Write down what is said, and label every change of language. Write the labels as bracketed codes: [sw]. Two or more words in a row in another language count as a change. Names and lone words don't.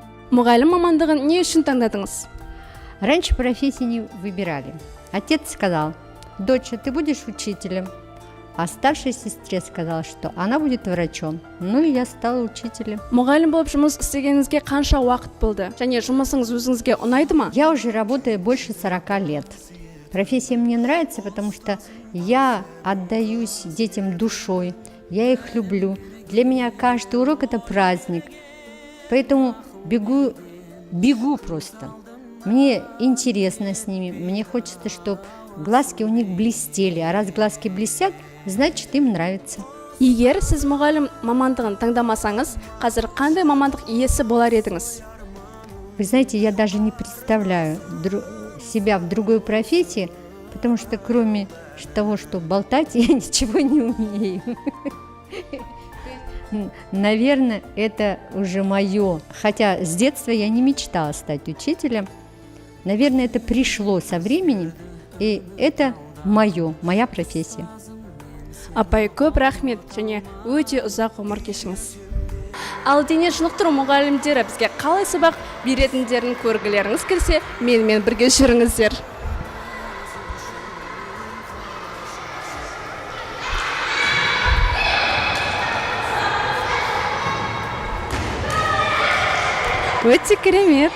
[kk] Мұғалім мамандығын не үшін таңдадыңыз? [ru] Раньше профессии не выбирали. Отец сказал: доча, ты будешь учителем. А старшей сестре сказала, что она будет врачом. Ну и я стала учителем. [kk] Мұғалім болып жұмыс істегеніңізге қанша уақыт болды? Және жұмысыңыз өзіңізге ұнайды ма? [ru] Я уже работаю больше 40 лет. Профессия мне нравится, потому что я отдаюсь детям душой, я их люблю. Для меня каждый урок – это праздник. Поэтому бегу просто. Мне интересно с ними, мне хочется, чтобы глазки у них блестели. А раз глазки блестят, значит, им нравится. [kk] Егер сіз мұғалім мамандығын таңдамасаңыз, қазір қандай мамандық иесі болар едіңіз? [ru] Вы знаете, я даже не представляю себя в другой профессии, потому что кроме того, что болтать, я ничего не умею. Наверное, это уже мое. Хотя с детства я не мечтала стать учителем. Наверное, это пришло со временем, и это моя профессия. [kk] Апай, көп рахмет, және өте ұзақ ғұмыр кешіңіз. Ал дене шынықтыру мұғалімдері бізге қалай сабақ беретіндерін көргілеріңіз келсе, менімен бірге жүріңіздер. Өте керемет.